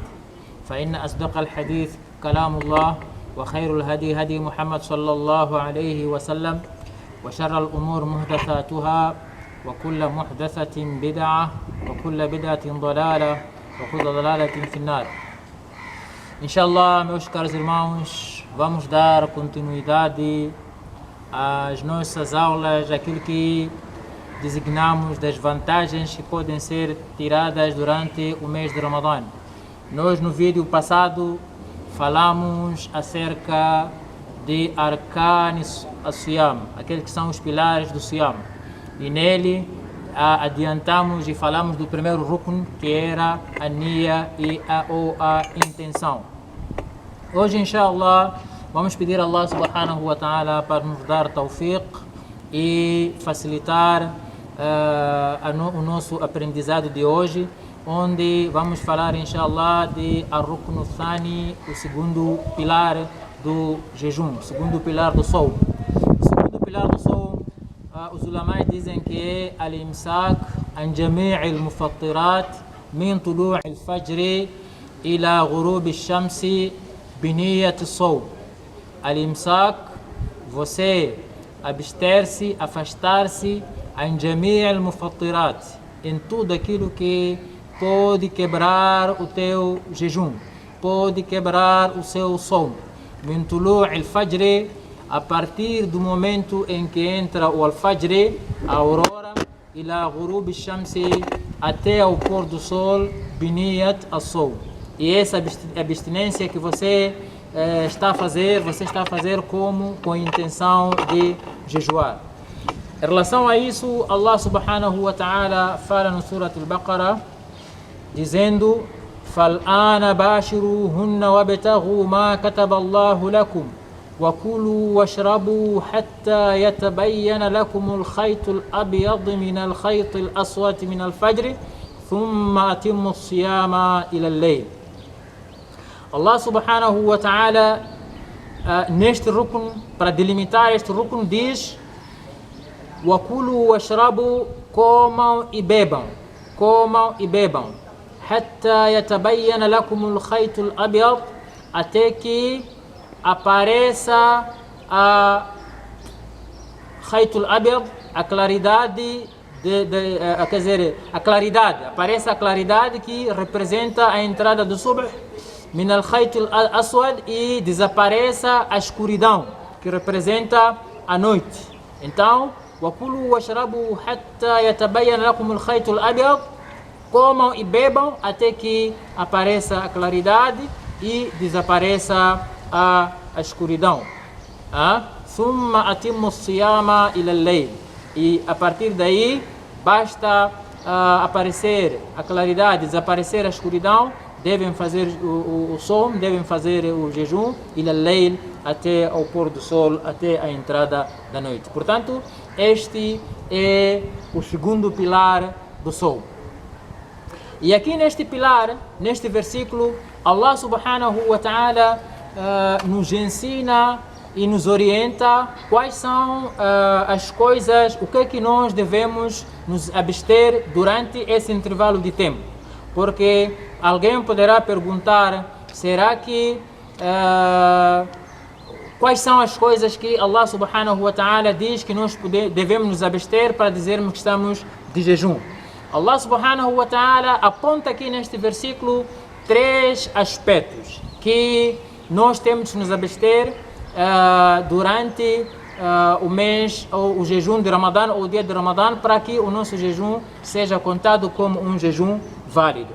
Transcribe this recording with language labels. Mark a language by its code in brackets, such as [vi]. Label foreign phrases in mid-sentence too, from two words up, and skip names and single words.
[ar] فإن أصدق الحديث كلام الله وخير الهدي هدي محمد صلى الله عليه وسلم وشر الأمور محدثاتها وكل محدثة بدعة وكل بدعة ضلالة وكل ضلالة في النار. Inshallah, [pt] meus caros irmãos, vamos dar continuidade às nossas aulas, aquilo que designamos das vantagens que podem ser tiradas durante o mês de Ramadã. Nós no vídeo passado falamos acerca de [ar] أركان الصيام, [pt] aqueles que são os pilares do Siyam. E nele adiantamos e falamos do primeiro rukn, que era a niya e a intenção. Hoje, inshallah, vamos pedir a Allah [ar] سبحانه وتعالى [pt] para nos dar tawfiq e facilitar o nosso aprendizado de hoje, onde vamos falar, inshallah, de [ar] الركن الثاني, [pt] o segundo pilar do jejum, o segundo pilar do soul. O segundo pilar do soul, os ulamais dizem que é [ar] الإمساك عن جميع المفطرات من طلوع الفجر إلى غروب الشمس بنية الصوم. [pt] Al-imsak, você abster-se, afastar-se [ar] عن جميع المفطرات, [pt] em tudo aquilo que pode quebrar o teu jejum, pode quebrar o seu sono. [ar] من طلوع الفجر, [pt] a partir do momento em que entra o al-fajr, a aurora, [ar] إلى غروب الشمس, [pt] até ao pôr do sol, [ar] بنية الصوم. [pt] E essa abstinência que você está a fazer, você está a fazer como com a intenção de jejuar. Em relação a isso, Allah [ar] سبحانه وتعالى [pt] fala no Surat al-Baqarah, dizendo: [ar] فَالْآنَ بَاشِرُوهُنَّ وَابْتَغُوا مَا كَتَبَ اللَّهُ لَكُمْ وَكُلُوا وَاشْرَبُوا حَتَّى يَتَبَيَّنَ لَكُمُ الْخَيْطُ الْأَبْيَضُ مِنَ الْخَيْطِ الْأَسْوَدِ مِنَ الْفَجْرِ ثُمَّ أَتِمُّوا الصِّيَامَ إِلَى اللَّيْلِ. الله سبحانه وتعالى, [pt] neste rukn, para delimitar este rukn, diz: [ar] وَكُلُوا وَاشْرَبُوا, [pt] comam e bebam, comam e bebam, [ar] حتى يتبين لكم الخيط الأبيض, [pt] até que apareça a [ar] خيط الأبيض, [pt] a claridade quer dizer, a claridade, apareça a claridade que representa a entrada do subh, [ar] من الخيط الأسود, [pt] e desapareça a escuridão que representa a noite. Então, [ar] وَكُلُوا وَاشْرَبُوا حَتَّى يَتَبَيَّنَ لَكُمُ الْخَيْطُ الْأَبْيَض, [pt] comam e bebam até que apareça a claridade e desapareça a escuridão. [ar] ثم أتموا صياما إلى الليل. [pt] E a partir daí, basta aparecer a claridade, desaparecer a escuridão, devem fazer o som, devem fazer o jejum, [ar] إلى الليل, [pt] até ao pôr do sol, até a entrada da noite. Portanto, este é o segundo pilar do sol. E aqui neste pilar, neste versículo, Allah [ar] سبحانه وتعالى [pt] nos ensina e nos orienta quais são as coisas, o que é que nós devemos nos abster durante esse intervalo de tempo. Porque alguém poderá perguntar, será que quais são as coisas que Allah [ar] سبحانه وتعالى [pt] diz que nós devemos nos abster para dizermos que estamos de jejum. Allah [ar] سبحانه وتعالى [pt] aponta aqui neste versículo 3 aspectos que nós temos que nos abster durante o mês ou o jejum de Ramadã ou o dia de Ramadã, para que o nosso jejum seja contado como um jejum válido.